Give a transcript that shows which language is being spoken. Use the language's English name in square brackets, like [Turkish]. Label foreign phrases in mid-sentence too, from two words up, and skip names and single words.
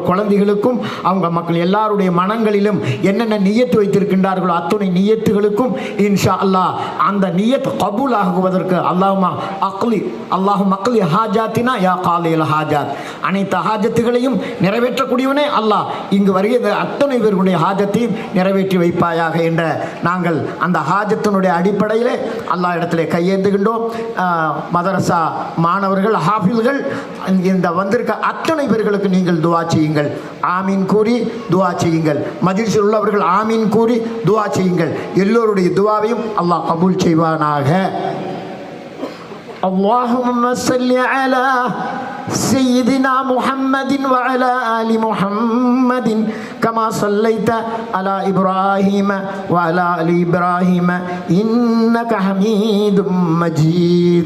[Tamil] குழந்தைகளுக்கும் அவங்க மக்கள் எல்லாருடைய மனங்களிலும் நாளிலும் என்னென்ன நியத்து வைத்திருக்கின்றார்களோ அத்துணை நியத்துகளுக்கும் [Arabic] إن شاء الله [Tamil] அந்த நியத் கபூல் ஆகுவதற்கு [Arabic] اللهم اقض حاجاتنا يا قاضي الحاجات, [Tamil] அனைத்து ஹாஜத்துகளையும் நிறைவேற்றக்கூடியவனே அல்லாஹ் இங்கு வருகிற அத்தனை பேர்களுடைய ஹாஜத்தையும் நிறைவேற்றி வைப்பாயாக என்ற நாங்கள் அந்த ஹாஜத்தினுடைய அடிப்படையில் அல்லாஹ் இடத்திலே கையேந்துகின்றோம். மதரசா மாணவர்கள், ஹாஃபில்கள், இந்த வந்திருக்க அத்தனை பேர்களுக்கு நீங்கள் துவா செய்யுங்கள், ஆமீன் கூறி துவா செய்யுங்கள். மஜ்லிஸில் உள்ளவர்கள் ஆமீன் கூறி துவா செய்யுங்கள். எல்லோருடைய துவாவையும் அல்லாஹ் கபூல் செய்வானாக. [Arabic] اللهم صل على سيدنا محمد وعلى آل محمد كما صليت على إبراهيم وعلى آل إبراهيم إنك حميد مجيد.